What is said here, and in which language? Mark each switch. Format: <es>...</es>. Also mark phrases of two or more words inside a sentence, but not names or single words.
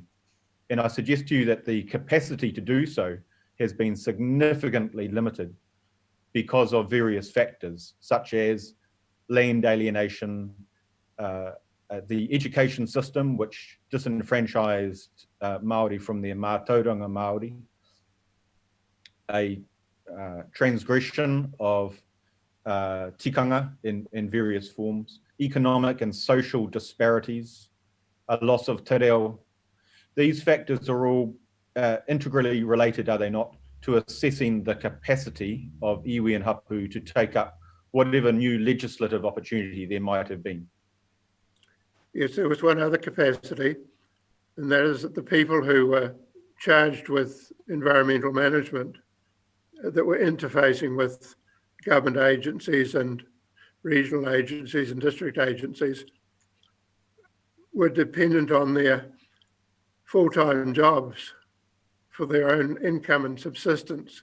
<en>And I suggest to you that the capacity to do so has been significantly limited because of various factors, such as land alienation, the education system, which disenfranchised Māori from their</en> <mi>mātauranga Māori,</mi> <en>a transgression of tikanga in various forms, economic and social disparities, a loss of</en> <mi>te reo.</mi> <en>These factors are all integrally related, are they not, to assessing the capacity of iwi and hapu to take up whatever new legislative opportunity there might have been? Yes, there was one other capacity, and that is that the people who were charged with environmental management that were interfacing with government agencies and regional agencies and district agencies were dependent on their full-time jobs for their own income and subsistence.</en>